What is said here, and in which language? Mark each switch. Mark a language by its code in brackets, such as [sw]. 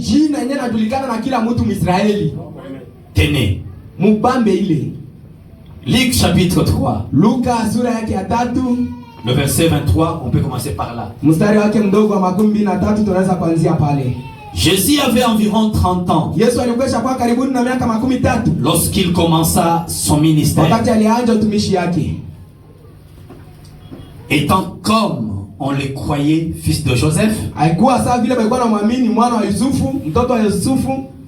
[sw] jina yenyewe inajulikana na kila mtu Mwisraeli. [fr] Tenez, [sw] Mubambe ile. [fr] Luc chapitre 3, [sw] Luka sura yake ya 3 [fr] le verset 23, on peut commencer par là. [sw] mstari wake mdogo wa 23 tunaweza kuanzia pale. [fr] Jésus avait environ 30 ans [sw] Yesu alikuwa kwa karibuni na miaka 13 [fr] lorsqu'il commença son ministère. [sw] wakati alianza utumishi yake. [fr] Étant comme on le croyait fils de Joseph, [sw] Haikuwa sawa vile walikuwa wanamwamini mwana wa Yusufu, mtoto wa Yusufu,